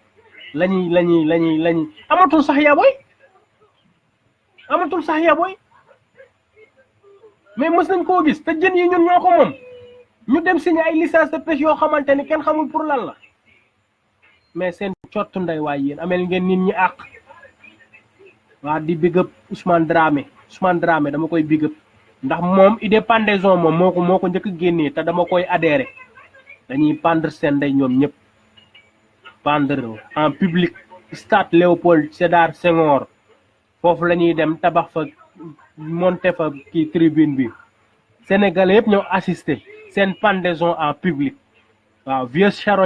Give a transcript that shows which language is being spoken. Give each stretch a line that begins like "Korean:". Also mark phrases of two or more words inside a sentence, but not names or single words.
Wolof: lañuy amatul sax yabooy mais mës nañ koo gis te jën yi ñun ñoo ko moom ñu dem signé ay
French: licence de pêche
Wolof: yoo xamante ni kenn xamul pour lan la mais seen cottu ndey waay yéen amel ngeen nit ñi àq waa di
English: big up
Wolof: Ousmane Dramé dama koy
English: big up
Wolof: ndax moom
French: idée pendaison
Wolof: moom moo ko njëkk génnee te dama koy adhéré dañuy pendre seen ndey ñoom ñëpp
French: pendre en public
Wolof: stade Léopold Sédar Senghor foofu la ñuy dem tabax fa monter fa kii tribune bi sénégalais yëpp ñoo assister seen
French: pendaison en public
Wolof: waaw
French: vieux charognard